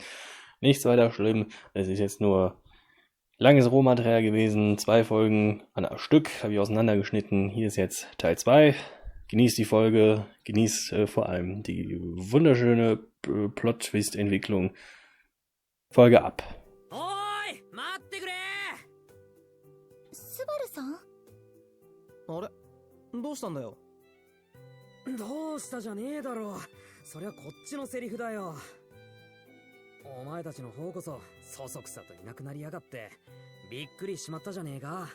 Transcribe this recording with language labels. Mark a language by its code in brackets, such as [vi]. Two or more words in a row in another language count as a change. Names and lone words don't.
[de] Nichts weiter schlimm. Es ist jetzt nur langes Rohmaterial gewesen. 2 Folgen an einem Stück habe ich auseinandergeschnitten. Hier ist jetzt Teil 2. Genießt die Folge, genießt vor allem die wunderschöne Plottwist-Entwicklung. Folge ab. [ja] Oi, 待ってくれ。スバルさん？あれ、どうしたんだよ。どうしたじゃねえだろう。そりゃこっちのセリフだよ。お前たちの方こそそそくさといなくなりやがってびっくりしまったじゃねえか。